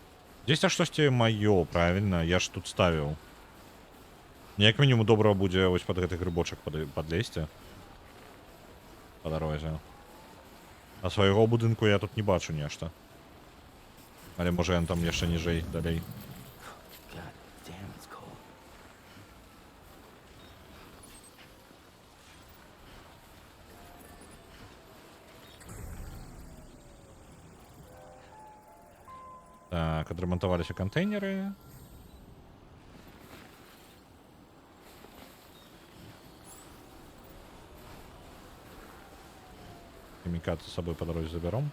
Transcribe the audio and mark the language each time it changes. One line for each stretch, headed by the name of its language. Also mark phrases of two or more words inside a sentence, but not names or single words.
Belarusian: Здесь а штосьці маё, правильно? Я ж тут ставіў. Як мінімум добра будзе ось под гэты грыбочак подлезці. По дарозе. А свайго будынку я тут не бачу нешта. Але можа ён там яшчэ ніжэй, далей.
English: God damn, it's cold.
Belarusian: Так, адрамантаваліся кантэйнеры. Хімікаты з сабой па дарозе забяром.